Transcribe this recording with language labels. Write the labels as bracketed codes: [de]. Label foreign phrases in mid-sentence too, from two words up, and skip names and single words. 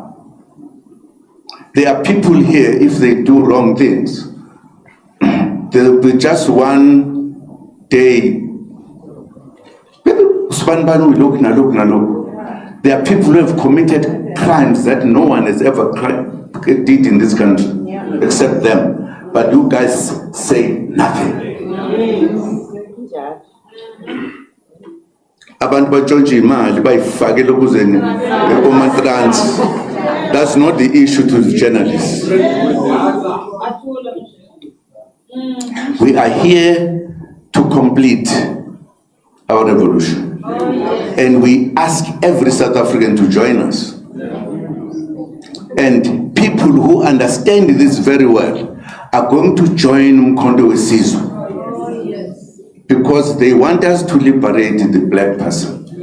[en] There are people here, if they do wrong things, there will be just one day. There are people who have committed crimes that no one has ever did in this country, except them. But you guys say nothing. [zu] Abantu batshontsha imali bayifakele ukuzeni ematrans. [en] That's not the issue to the journalists. We are here to complete our revolution. And we ask every South African to join us. And people who understand this very well are going to join Umkhonto Wesizwe because they want us to liberate the black person.